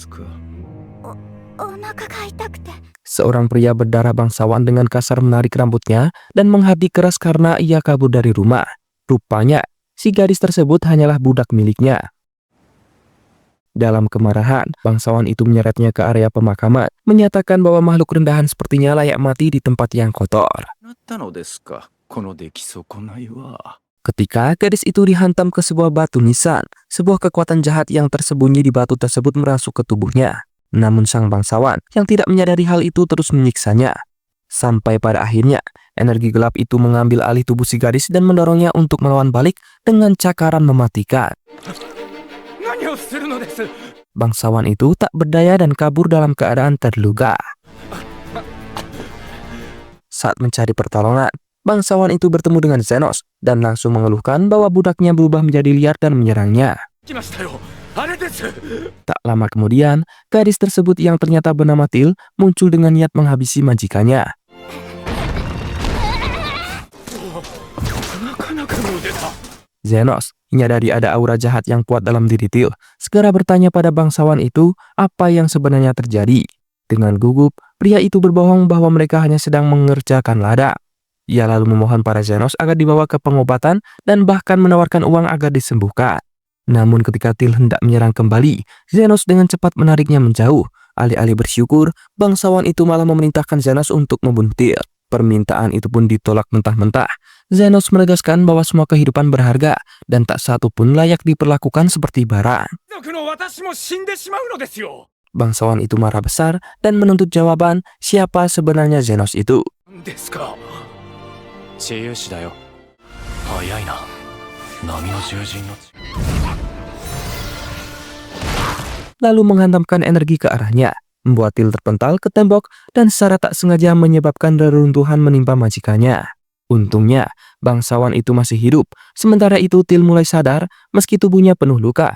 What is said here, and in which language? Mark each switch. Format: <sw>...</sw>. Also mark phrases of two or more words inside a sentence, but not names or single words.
<id>Seorang pria berdarah bangsawan dengan kasar menarik rambutnya dan menghardik keras karena ia kabur dari rumah. Rupanya, si gadis tersebut hanyalah budak miliknya. Dalam kemarahan, bangsawan itu menyeretnya ke area pemakaman, menyatakan bahwa makhluk rendahan sepertinya layak mati di tempat yang kotor.</id> <ja>なったのですか、この出来損ないは。</ja> <id>Ketika gadis itu dihantam ke sebuah batu nisan, sebuah kekuatan jahat yang tersembunyi di batu tersebut merasuk ke tubuhnya. Namun sang bangsawan yang tidak menyadari hal itu terus menyiksanya. Sampai pada akhirnya, energi gelap itu mengambil alih tubuh si gadis dan mendorongnya untuk melawan balik dengan cakaran mematikan.</id> <ja>何をするのです。</ja> <id>Bangsawan itu tak berdaya dan kabur dalam keadaan terluka. Saat mencari pertolongan, bangsawan itu bertemu dengan Zenos dan langsung mengeluhkan bahwa budaknya berubah menjadi liar dan menyerangnya.</id> <ja>来ましたよ。あれです。</ja> <id>Tak lama kemudian, gadis tersebut yang ternyata bernama Til muncul dengan niat menghabisi majikannya.</id> <ja>なかなかの腕だ。</ja> <id>Zenos menyadari ada aura jahat yang kuat dalam diri Til, segera bertanya pada bangsawan itu apa yang sebenarnya terjadi. Dengan gugup, pria itu berbohong bahwa mereka hanya sedang mengerjakan ladang. Ia lalu memohon pada Zenos agar dibawa ke pengobatan dan bahkan menawarkan uang agar disembuhkan. Namun ketika Til hendak menyerang kembali, Zenos dengan cepat menariknya menjauh. Alih-alih bersyukur, bangsawan itu malah memerintahkan Zenos untuk membunuh Til. Permintaan itu pun ditolak mentah-mentah. Zenos menegaskan bahwa semua kehidupan berharga dan tak satu pun layak diperlakukan seperti barang.</id> <ja>族の私も死んでしまうのですよ。</ja> <id>Bangsawan itu marah besar dan menuntut jawaban siapa sebenarnya Zenos itu.</id> <ja>ですか。治癒士だよ。早いな。波の獣人の。</ja> <id>Lalu menghantamkan energi ke arahnya, membuat Til terpental ke tembok dan secara tak sengaja menyebabkan reruntuhan menimpa majikannya. Untungnya, bangsawan itu masih hidup. Sementara itu Til mulai sadar meski tubuhnya penuh luka.</id>